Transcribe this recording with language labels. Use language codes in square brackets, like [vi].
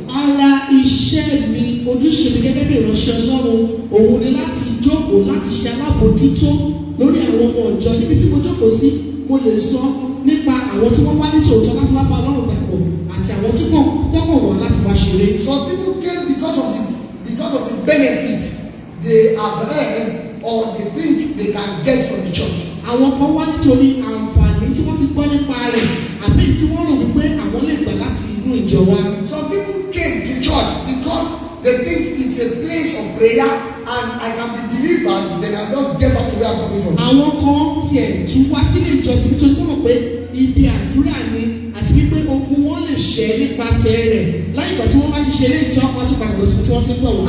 [yo] Ara iṣẹ́ mi, ojúṣe mi gẹ́gẹ́ bí ìránṣẹ́ Ọlọ́run, òun ni láti jókòó láti ṣe alábòójútó lórí àwọn ọmọ ìjọ. Níbi tí mo jókòó sí, mo lè sọ nípa àwọn tí wọ́n wá ní tòótọ́ láti wá bá Ọlọ́run dàpọ̀ àti àwọn tí kọ̀ọ̀kan wọ̀ láti wá ṣeré. [en] Some people came because of the benefits they have heard or they think they can get from the church. [yo] Àwọn kan wá nítorí àǹfààní tí wọ́n ti gbọ́ nípa rẹ̀ àbí tí wọ́n rò wípé àwọn lè gbà láti inú ìjọ wa. [en] Some people came to church because they think it's a place of prayer and I can be delivered, then I just get back to where I'm coming from. [yo] Àwọn kan tiẹ̀ tún wá sílé ìjọsìn nítorí wọ́n mọ̀ pé ibi àdúrà ni àti wípé ogun wọn lè ṣẹ́ nípasẹ̀ rẹ̀ láyé ìgbà tí wọ́n bá ti ṣe eré ìjọ wọn tún padà lọ sí tí wọ́n ti ń bọ̀ wọ́n.